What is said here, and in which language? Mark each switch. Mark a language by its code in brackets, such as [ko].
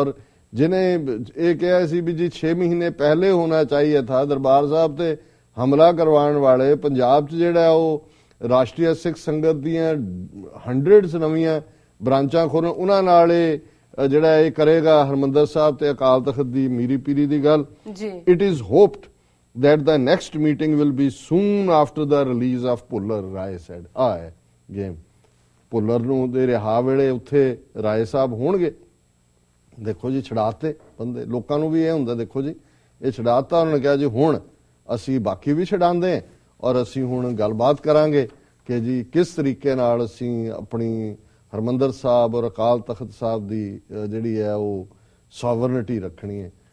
[pa] ਔਰ ਜਿਹਨੇ ਇਹ ਕਿਹਾ ਸੀ ਵੀ ਜੀ 6 ਮਹੀਨੇ ਪਹਿਲੇ [hi] ਹੋਣਾ ਚਾਹੀਏ ਥਾ, [pa] ਦਰਬਾਰ ਸਾਹਿਬ ਤੇ ਹਮਲਾ ਕਰਵਾਉਣ ਵਾਲੇ ਪੰਜਾਬ 'ਚ ਜਿਹੜਾ ਉਹ ਰਾਸ਼ਟਰੀ ਸਿੱਖ ਸੰਗਤ ਦੀਆਂ 100s ਨਵੀਆਂ ਬ੍ਰਾਂਚਾਂ ਖੋਲ੍ਹਣ, ਉਹਨਾਂ ਨਾਲ ਇਹ ਜਿਹੜਾ ਇਹ ਕਰੇਗਾ ਹਰਮੰਦਰ ਸਾਹਿਬ ਤੇ ਅਕਾਲ ਤਖਤ ਦੀ ਮੀਰੀ ਪੀਰੀ ਦੀ ਗੱਲ। [en] It is hoped that the next meeting will be soon after the release of Puller, Rai said। [pa] ਹੈ ਗੇਮ ਭੁੱਲਰ ਨੂੰ ਦੇ ਰਿਹਾ ਵੇਲੇ ਉੱਥੇ ਰਾਏ ਸਾਹਿਬ ਹੋਣਗੇ। ਦੇਖੋ ਜੀ ਛਡਾਤੇ ਬੰਦੇ, ਲੋਕਾਂ ਨੂੰ ਵੀ ਇਹ ਹੁੰਦਾ ਦੇਖੋ ਜੀ ਇਹ ਛਡਾਤਾ, ਉਹਨਾਂ ਨੇ ਕਿਹਾ ਜੀ ਹੁਣ ਅਸੀਂ ਬਾਕੀ ਵੀ ਛਡਾਉਂਦੇ ਹਾਂ ਔਰ ਅਸੀਂ ਹੁਣ ਗੱਲਬਾਤ ਕਰਾਂਗੇ ਕਿ ਜੀ ਕਿਸ ਤਰੀਕੇ ਨਾਲ ਅਸੀਂ ਆਪਣੀ ਹਰਮੰਦਰ ਸਾਹਿਬ ਔਰ ਅਕਾਲ ਤਖਤ ਸਾਹਿਬ ਦੀ ਜਿਹੜੀ ਹੈ ਉਹ ਸੋਵਰਨਿਟੀ ਰੱਖਣੀ ਹੈ।